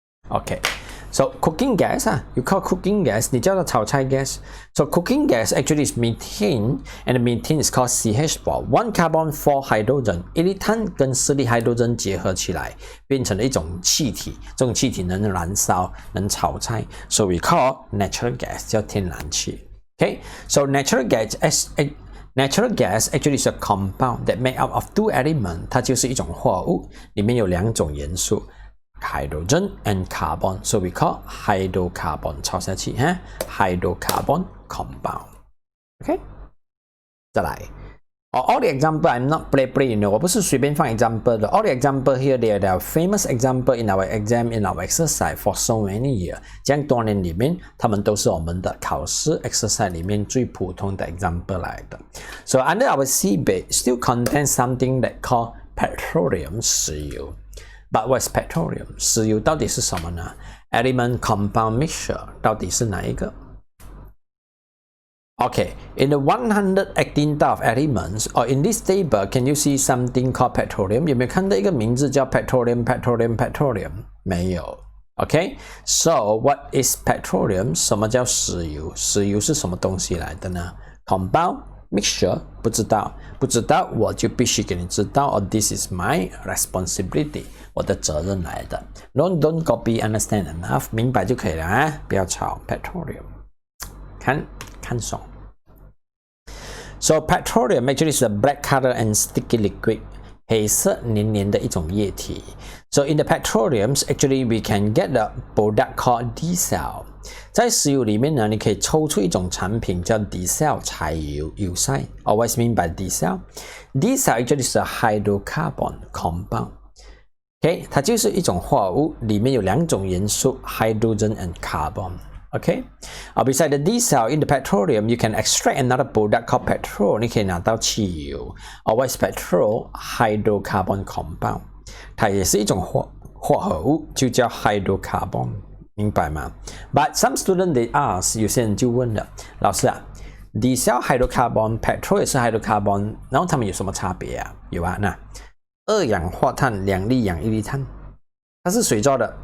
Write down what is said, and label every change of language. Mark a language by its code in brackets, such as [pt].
[en] OK。So cooking gas you call cooking gas [zh] 你叫它炒菜 [en] gas. So cooking gas actually is methane, and the methane is called CH4. 1 carbon 4 hydrogen， [zh] 一粒碳跟4粒 hydrogen 结合起来，变成了一种气体。这种气体能燃烧，能炒菜。 [en] So we call natural gas [zh] 叫天然气。 [en] Okay, so natural gas Natural gas actually is a compound that made up of 2 elements， [zh] 它就是一种化合物，里面有2种元素 [en] ，hydrogen and carbon， so we call hydrocarbon。 [zh] 抄下去哈 ，hydrocarbon compound。OK， 再来。 [en] All the example I'm not play， [zh] 我不是随便放 example 的。 [en] All the example here they are famous example in our exam in our exercise for so many years。 [zh] 这样多年里面，他们都是我们的考试 exercise 里面最普通的 example 来的。 [en] So under our C base still contains something that called petroleum 石油。 But what's petroleum？ [zh] 石油到底是什么呢 [en] ？Element compound mixture [zh] 到底是哪一个？ [en] Okay, in the 118 type of elements, or in this table, can you see something called petroleum? [zh] 有没有看到一个名字叫 petroleum? 没有。 [en] Okay, so what is petroleum? [zh] 什么叫石油？石油是什么东西来的呢 ？Compound mixture 不知道我就必须给你知道 ， [en] or this is my responsibility， [zh] 我的责任来的。 [en] Don't copy, understand enough， [zh] 明白就可以了啊，不要吵 petroleum。看爽。 [en] So petroleum actually is a black color and sticky liquid， [zh] 黑色黏黏的一种液体。 [en] So in the petroleums, actually we can get the product called diesel。 [zh] 在石油里面呢，你可以抽出一种产品叫 diesel 柴油 [en] Or what's mean by diesel? Diesel actually is a hydrocarbon compound。Okay， [zh] 它就是一种化合物，里面有2种元素 [en] hydrogen and carbon。Okay, beside the diesel in the petroleum, you can extract another product called petrol. [zh] 你可以拿到汽油。 [en] What is petrol? Hydrocarbon compound. [zh] 它也是一种化合物，就叫 hydrocarbon， 明白吗 ？ [en] But some students they ask， [zh] 有些人就问了，老师啊 ，diesel hydrocarbon, petrol 也是 hydrocarbon， 然后它们有什么差别啊？有啊，那2氧化碳2粒氧1粒碳，它是谁做的？